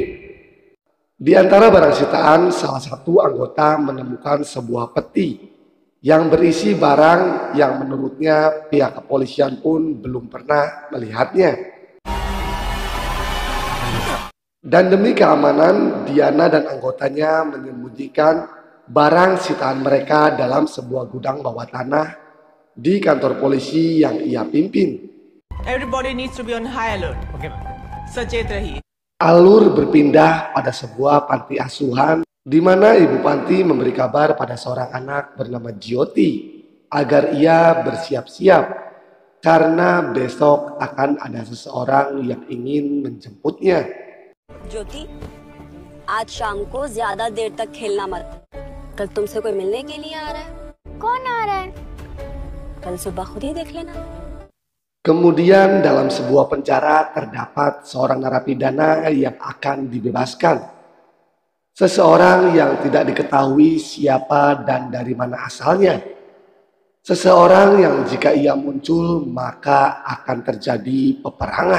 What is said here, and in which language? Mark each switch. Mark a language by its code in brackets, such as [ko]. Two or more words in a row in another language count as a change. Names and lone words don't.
[id] Di antara barang sitaan, salah satu anggota menemukan sebuah peti yang berisi barang yang menurutnya pihak kepolisian pun belum pernah melihatnya. Dan demi keamanan, Diana dan anggotanya menyembunyikan barang sitaan mereka dalam sebuah gudang bawah tanah di kantor polisi yang ia pimpin. [en] Everybody needs to be on high alert. [hi] Okay, सचेत रहिए. [id] Alur berpindah pada sebuah panti asuhan di mana Ibu Panti memberi kabar pada seorang anak bernama Jyoti agar ia bersiap-siap karena besok akan ada seseorang yang ingin menjemputnya. [hi] ज्योति, आज शाम को ज्यादा देर तक खेलना मत। कल तुमसे कोई मिलने के लिए आ रहा है। कौन आ रहा है? कल सुबह खुद ही देख लेना। [id] Kemudian dalam sebuah penjara terdapat seorang narapidana yang akan dibebaskan. Seseorang yang tidak diketahui siapa dan dari mana asalnya. Seseorang yang jika ia muncul maka akan terjadi peperangan.